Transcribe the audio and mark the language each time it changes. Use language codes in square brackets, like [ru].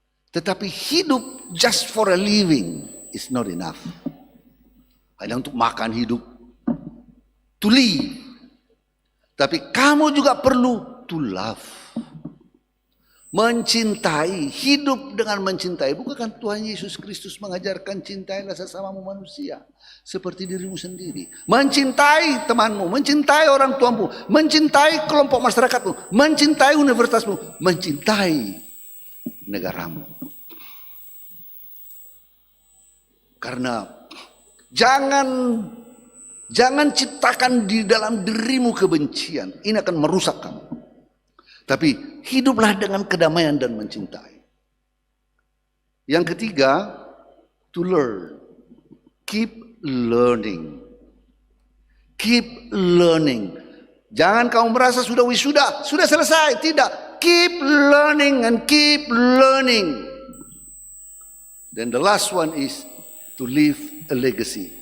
[id] Tetapi hidup [en] just for a living is not enough. [id] Hanya untuk makan hidup, [en] to live. [id] Tapi kamu juga perlu [en] to love. [id] Mencintai, hidup dengan mencintai. Bukankah Tuhan Yesus Kristus mengajarkan cintailah sesamamu manusia seperti dirimu sendiri. Mencintai temanmu, mencintai orang tuamu, mencintai kelompok masyarakatmu, mencintai universitasmu, mencintai negaramu. Karena Jangan ciptakan di dalam dirimu kebencian. Ini akan merusak kamu. Tapi hiduplah dengan kedamaian dan mencintai. Yang ketiga, [en] to learn. Keep learning. Keep learning. [id] Jangan kamu merasa sudah wisuda, sudah selesai. Tidak. [en] Keep learning and keep learning. Then the last one is to leave a legacy.